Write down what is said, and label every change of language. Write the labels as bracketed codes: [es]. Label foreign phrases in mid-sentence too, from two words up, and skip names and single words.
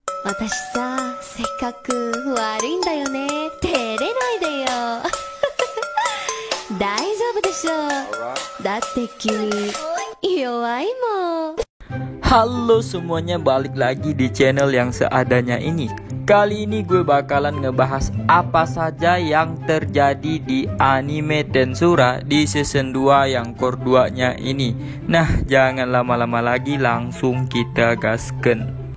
[ja] 私さ、性格悪いんだよね。照れないでよ。大丈夫でしょ。だって君弱いもん。 [id] Halo semuanya, balik lagi di channel yang seadanya ini. Kali ini gue bakalan ngebahas apa saja yang terjadi di anime Tensura di season 2 yang core 2 nya ini. Nah, jangan lama-lama lagi, langsung kita gasken.